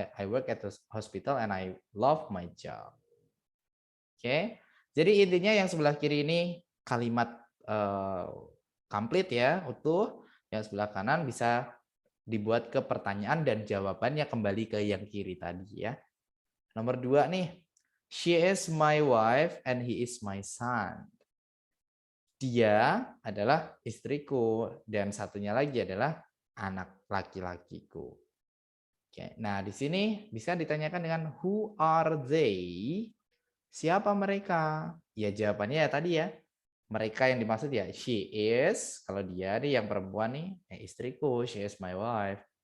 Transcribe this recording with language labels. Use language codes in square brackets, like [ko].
[en] I work at hospital and I love my job. Oke. [id] Jadi intinya yang sebelah kiri ini kalimat complete ya, utuh. Yang sebelah kanan bisa dibuat ke pertanyaan dan jawabannya kembali ke yang kiri tadi ya. Nomor 2 nih. [en] She is my wife and he is my son. [id] Dia adalah istriku dan satunya lagi adalah anak laki-lakiku. Oke, nah di sini bisa ditanyakan dengan [en] who are they? [id] Siapa mereka? Ya jawabannya ya tadi ya. Mereka yang dimaksud ya she is, kalau dia nih yang perempuan nih, istriku, [en] she is my wife.